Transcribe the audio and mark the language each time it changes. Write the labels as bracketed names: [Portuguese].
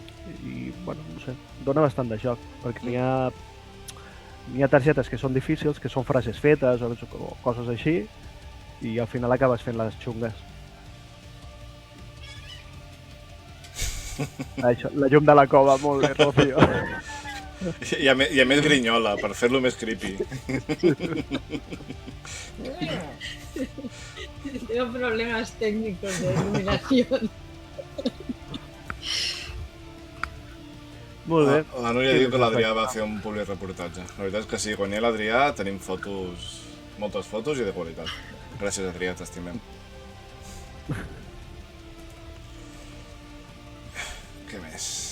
[Catalan] I, bueno, no sé, dona bastant de joc, perquè n'hi ha targetes que són difícils, que són frases fetes o coses així, i al final acabes fent les xungues. Això, la llum de la cova, molt bé, Rocío. I a més grinyola, per fer-lo més creepy. [Spanish] Tengo problemas técnicos de iluminación. [Catalan] Molt bé. La Núria diu que l'Adrià va fer un publireportatge. La veritat és que sí, quan hi ha l'Adrià tenim fotos, moltes fotos i de qualitat. Gràcies, Adrià, t'estimem. Què més?